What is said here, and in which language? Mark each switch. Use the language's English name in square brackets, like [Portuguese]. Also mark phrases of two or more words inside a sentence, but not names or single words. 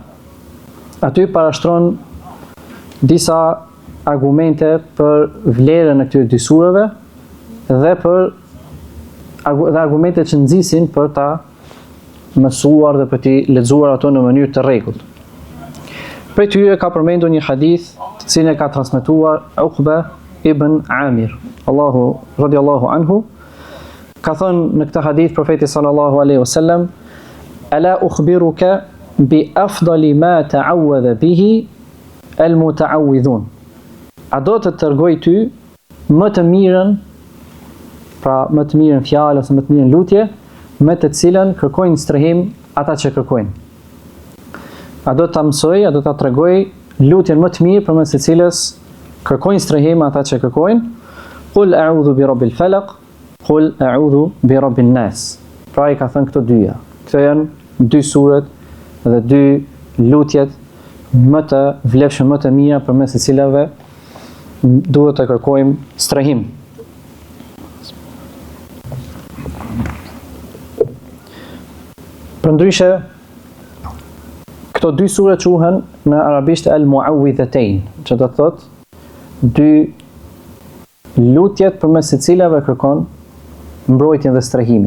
[Albanian] Aty parashtron disa argumente për vlerën e këtyre dy sureve dhe argumente që nxisin për ta mësuar dhe për t'i lexuar ato në mënyrë të rregullt. Prej tyre ka përmendur një hadith të cilin e ka transmetuar Uqba ibn Amir, [Arabic] رضي الله عنه, [Albanian] ka thënë në këtë hadith profeti [Arabic] صلى الله عليه وسلم: "ألا أخبرك بأفضل ما تعوذ به المتعوذون." [Albanian] A do të tërgoj ty më të mirën, pra më të mirën fjalë ose më të mirën lutje, me të cilën kërkojnë strehim ata që kërkojnë. A do ta mësoj, a do ta tregoj lutjen më të mirë përmes së cilës kërkojnë strehim ata që kërkojnë. [Arabic] قل أعوذ برب الفلق، قل أعوذ برب الناس. [Albanian] Pra i ka thënë këto dyja. Këto janë dy suret dhe dy lutjet më të vlefshme, më të mira përmes së cilave duhet të kërkojmë strehim. Përndryshe, këto dy sure quhen në arabisht al-mu'awwidhatayn, që do të thotë dy lutjet përmes së cilave kërkon mbrojtjen dhe strehimin.